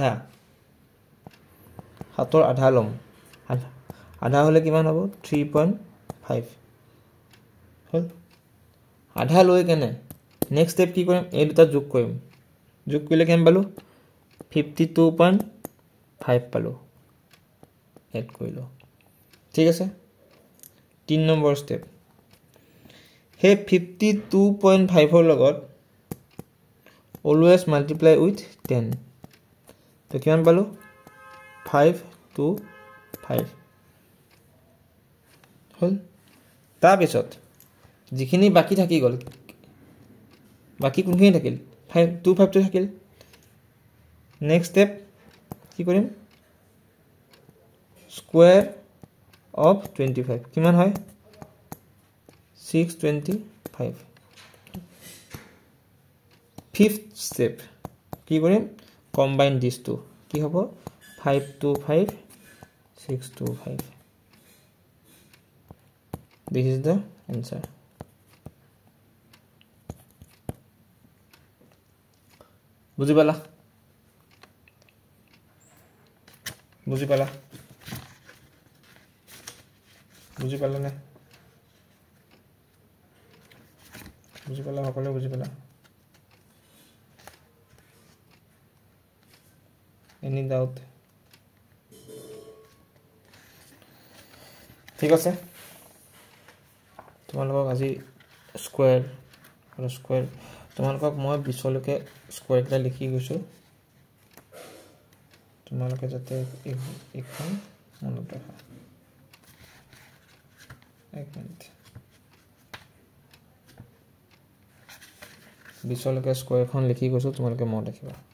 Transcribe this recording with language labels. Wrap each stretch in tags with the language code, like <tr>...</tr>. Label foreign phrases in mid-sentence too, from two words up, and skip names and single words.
<as>আধা লম আধা হলে কিমান হ'ব 3.5 হল আধা লৈ কেনে</as> <en>next step</en> <as>কি কৰিম এই দুটা যোগ কৰিলে কিমান পালো 52.5 পালো এড কৰিলো ঠিক আছে 3 নম্বৰ স্টেপ হে 52.5 ৰ লগত</as> <en>always multiply with</en> <as>10 তো কিমান পালো 5 to 5 হল তাৰ পিছত যিখিনি বাকি থাকি গল বাকি কোনখিনি থাকিল 5 2 5 টো থাকিল</as> <en>next step</en> <as>কি কৰিম</as> <en>square of</en> <as>25 কিমান হয় 625</as> <en>fifth step</en> <as>কি কৰিম</as> <en>combine these two</en> <as>কি হ'ব 525 625</as> <en>this is the answer</en> <as>বুজি পালা নে বুজি পালা সকলে বুজি পালা</as> <en>any doubt</en> <as>ঠিক আছে তোমালোকক আজি স্কয়াৰ আৰু স্কয়াৰ তোমালোকক মই 20 লৈকে স্কয়াৰটা লিখি গৈছো তোমালোকে যাতে এখন মনত ৰাখা এক মিনিট 20 লৈকে স্কয়াৰখন লিখি গৈছো তোমালোকে মনত ৰাখিবা</as>